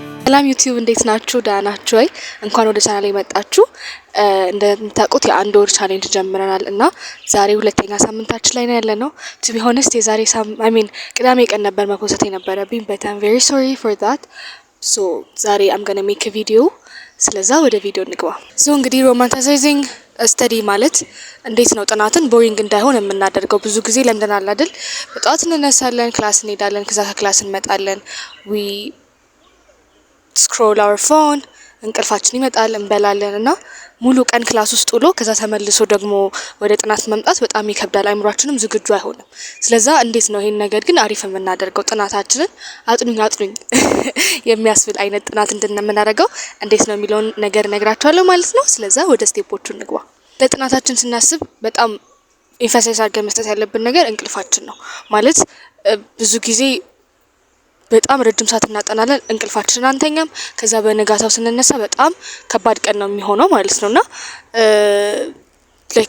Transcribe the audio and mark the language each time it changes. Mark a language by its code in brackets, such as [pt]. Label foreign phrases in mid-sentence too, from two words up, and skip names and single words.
[am] ሰላም ዩቲዩብ እንዴት ናችሁ? ደህና ናችሁ ወይ? እንኳን ወደ ቻናሌ መጣችሁ። እንደምታውቁት የአንድ ወር ቻሌንጅ ጀምረናል እና ዛሬ ሁለተኛ ሳምንታችን ላይ ነው ያለነው። [en] to be honest [am] የዛሬ ቅዳሜ ቀን ነበር መፖስት የነበረብኝ [en] but I'm very sorry for that. [am] So ዛሬ [en] I'm gonna make a video። [am] ስለዛ ወደ ቪዲዮ እንግባ። እንግዲህ [en] romanticizing study [am] ማለት እንዴት ነው ጥናትን ቦሪንግ እንዳይሆን የምናደርገው? ብዙ ጊዜ ለምደናል አይደል? በጠዋት እንነሳለን፣ ክላስ እንሄዳለን፣ ከዛ ከክላስ እንመጣለን፣ [en] we scroll our phone፣ [am] እንቅልፋችን ይመጣል፣ እንበላለን እና ሙሉ ቀን ክላስ ውስጥ ውሎ ከዛ ተመልሶ ደግሞ ወደ ጥናት መምጣት በጣም ይከብዳል። አይምሯችንም ዝግጁ አይሆንም። ስለዛ እንዴት ነው ይሄን ነገር ግን አሪፍ የምናደርገው? ጥናታችንን አጥኑኝ የሚያስብል አይነት ጥናት እንድንመናደርገው እንዴት ነው የሚለውን ነገር ነግራችኋለሁ ማለት ነው። ስለዛ ወደ ስቴፖቹ እንግባ። ለጥናታችን ስናስብ በጣም ኢንፈሳይዝ አድርገን መስጠት ያለብን ነገር እንቅልፋችን ነው። ማለት ብዙ ጊዜ በጣም ረጅም ሰዓት እናጠናለን፣ እንቅልፋችንን አንተኛም። ከዛ በነጋታው ስንነሳ በጣም ከባድ ቀን ነው የሚሆነው ማለት ነውና ላይክ